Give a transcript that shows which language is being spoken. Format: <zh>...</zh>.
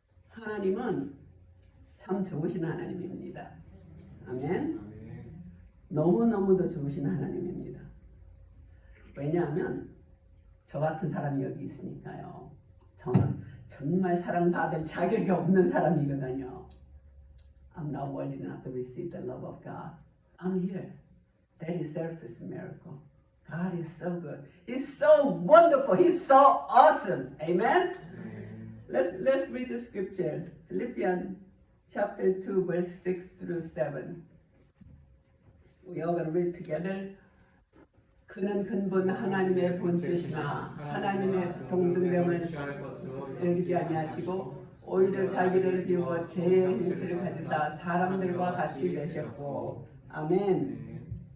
<ko>하나님은 참 좋으신 하나님입니다. 아멘? 너무너무도 좋으신 하나님입니다. 왜냐하면 저 같은 사람이 여기 있으니까요. 저는 정말 사랑받을 자격이 없는 사람이거든요.</ko> <en>I'm not worthy enough to receive the love of God. I'm here. That itself is a miracle. God is so good. He's so wonderful. He's so awesome. Amen? Let's read the scripture. Philippians chapter 2, verse 6 through 7. We all going to read together.</en> <ko>그는 근본 하나님의 본체시나 하나님의 동등됨을 여기지 아니하시고 오히려 자기를 비워 죄의 행실을 가지사 사람들과 같이 되셨고 아멘.</ko>